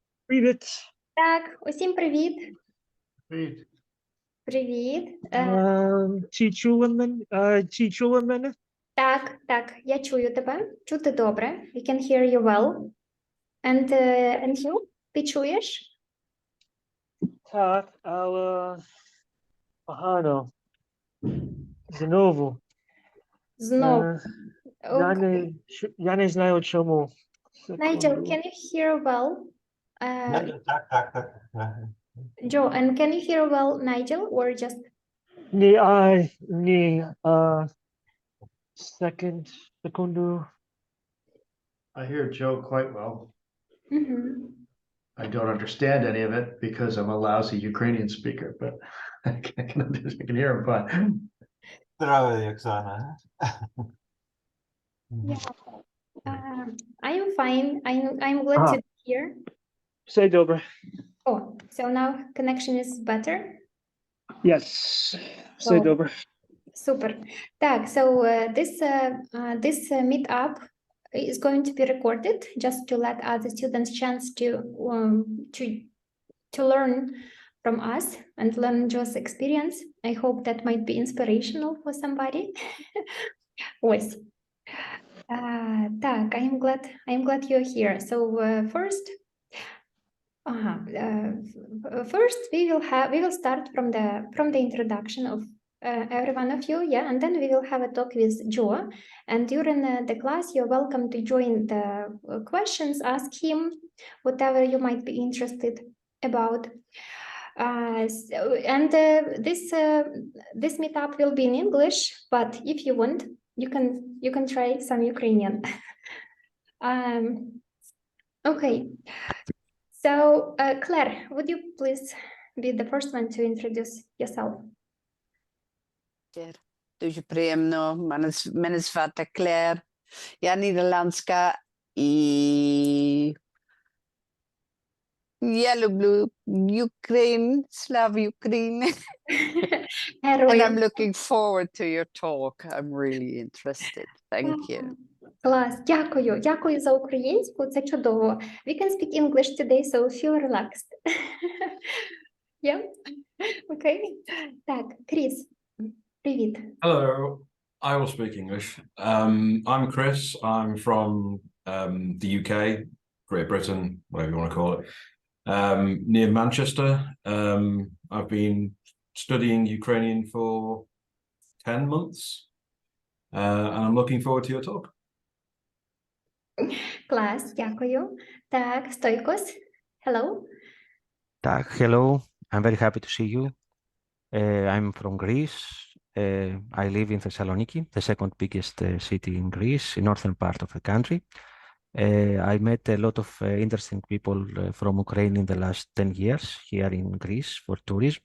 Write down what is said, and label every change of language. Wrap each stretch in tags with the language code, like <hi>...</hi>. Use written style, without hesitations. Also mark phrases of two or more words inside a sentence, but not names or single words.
<uk>Привіт. Так, усім привіт. Привіт. Привіт. Чи чули мене? Так, я чую тебе. Чути добре.</uk> <en>We can hear you well. And you?</en> <uk>Ти чуєш? Так, але погано. Знову. Знову. Я не знаю чому.</uk> <en>Nigel,</en> <uk>Секунду.</uk> <en>can you hear well?</en> <uk>Так.</uk> <en>Joe, and can you hear well, Nigel, or just...</en> <uk>Секунду.</uk> <en>I hear Joe quite well. Мгм. I don't understand any of it because I'm a lousy Ukrainian speaker, but I can hear him fine.</en> <ru>Здравия, Оксана.</ru> <en>I am fine. I'm glad to be here.</en> <uk>Все добре.</uk> <en>Oh, so now connection is better? Yes.</en> <uk>Все</uk> <en>Oh.</en> <uk>добре.</uk> <en>Super.</en> <uk>Так,</uk> <en>so this meetup is going to be recorded just to let other students chance to learn from us and learn Joe's experience. I hope that might be inspirational for somebody.</en> <uk>Ось. Так,</uk> <en>I am glad you're here. So first we will start from the introduction of every one of you, yeah, and then we will have a talk with Joe. And during the class, you're welcome to join the questions, ask him whatever you might be interested about. This meetup will be in English, but if you want, you can try some Ukrainian. Okay. So, Claire, would you please be the first one to introduce yourself?</en> <uk>Дуже приємно. Мене звати Клер. Я нідерландська і я люблю Ukraine, слава Україні.</uk> <en>And I'm looking forward to your talk. I'm really interested. Thank you.</en> <uk>Клас, дякую за українську, це чудово.</uk> <en>We can speak English today, so feel relaxed. Yeah? Okay.</en> <uk>Так, Кріс, привіт.</uk> <en>Hello, I will speak English. I'm Chris. I'm from the UK, Great Britain, whatever you want to call it, near Manchester. I've been studying Ukrainian for 10 months, and I'm looking forward to your talk.</en> <uk>Клас, дякую. Так, Стойкос,</uk> <en>hello. Tak, hello. I'm very happy to see you. I'm from Greece. I live in Thessaloniki, the second biggest city in Greece, in northern part of the country. I met a lot of interesting people from Ukraine in the last 10 years here in Greece for tourism.</en>